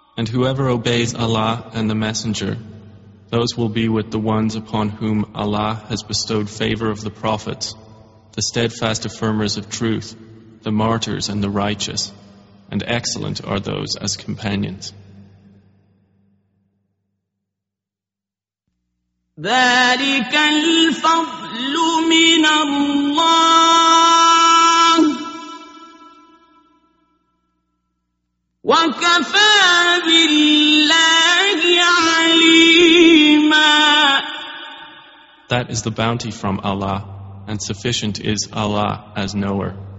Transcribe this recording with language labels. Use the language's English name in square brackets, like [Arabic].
[English] whoever obeys Allah and the Messenger, those will be with the ones upon whom Allah has bestowed favor of the prophets, the steadfast affirmers of truth, the martyrs and the righteous, and excellent are those as companions. [Arabic] ذلك الفضل من الله وكفى بالله عليما. [English] That is the bounty from Allah, and sufficient is Allah as knower.